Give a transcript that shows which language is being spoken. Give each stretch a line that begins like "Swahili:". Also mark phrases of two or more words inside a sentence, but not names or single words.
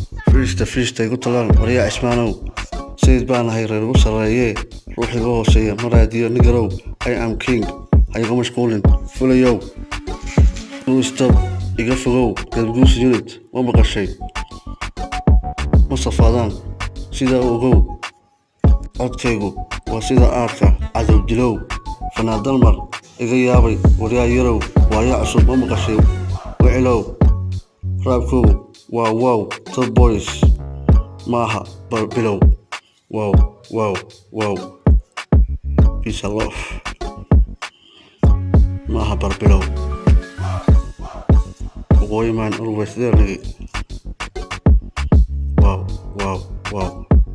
Somali: Fiirista, fiirista igu talaan, waryaa Cismaanow. Sayid baan ahay, reer ugu sarreeye. Ruux iga hooseeya, ma raadiyo, nigarow.
English: I am king.
Somali: Ha iga mashquulin, fulayow.
English: Two stop,
Somali: iga fogow, Gadguus unit, ma maqashay? Ma safaadaan, sidaa u ogow. Codkaygu waa sida aadka, cadow dilow. Fanaan Dalmar, iga yaabay, waryaa yarow, waayaa cusub, ma maqashay? Wicilow, raabkow, waa wow, Top Boys, maaha bar bilow.
English: Wow, wow, wow. Peace and love.
Somali: Maaha bar bilow.
English: Waqooyi man always there, nigga. Wow, wow, wow.